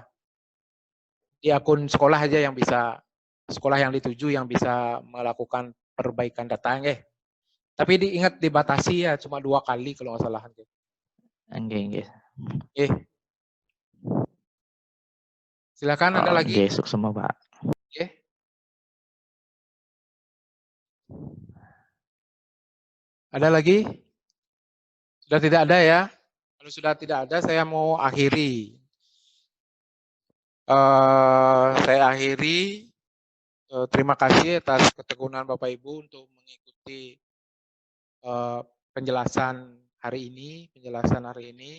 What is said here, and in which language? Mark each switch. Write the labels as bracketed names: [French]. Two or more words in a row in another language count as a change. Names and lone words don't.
[Indonesian] Di akun sekolah aja yang bisa. Sekolah yang dituju yang bisa melakukan perbaikan data nggih. Tapi diingat dibatasi ya, cuma 2 kali kalau nggak salah. [Balinese] Nggih. [Indonesian] Silakan ada lagi? Nggih, semua Pak. [Balinese] Nggih. [Indonesian] Ada lagi? Sudah tidak ada ya? Kalau sudah tidak ada, saya mau akhiri. Saya akhiri. Terima kasih atas ketekunan Bapak Ibu untuk mengikuti penjelasan hari ini.